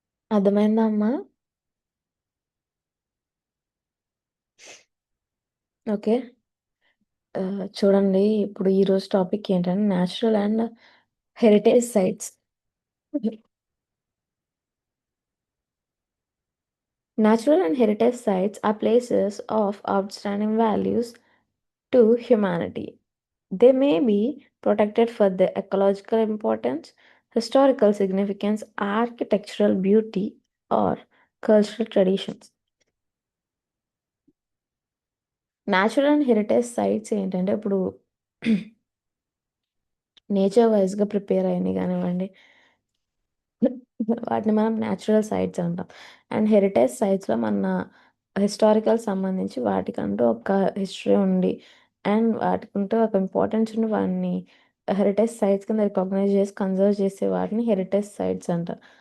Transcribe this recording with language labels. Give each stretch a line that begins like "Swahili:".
Telugu: అర్థమైందా అమ్మా? ఓకే. చూడండి, ఇప్పుడు ఈరోజు టాపిక్ ఏంటంటే natural and heritage sites.
English: Natural and heritage sites are places of outstanding values to humanity. They may be protected for their ecological importance, historical significance, architectural beauty, or cultural traditions.
Telugu: Natural and heritage sites ఏంటంటే ఇప్పుడు nature వైజ్గా prepare అయినవి కానివ్వండి, వాటిని మనం natural sites అంటాం. And heritage సైట్స్లో మన historical సంబంధించి వాటికంటూ ఒక హిస్టరీ ఉండి అండ్ వాటికంటూ ఒక ఇంపార్టెన్స్ ఉండి వాటిని హెరిటేజ్ సైట్స్ కింద రికగ్నైజ్ చేసి కన్జర్వ్ చేసే వాటిని హెరిటేజ్ సైట్స్ అంటారు.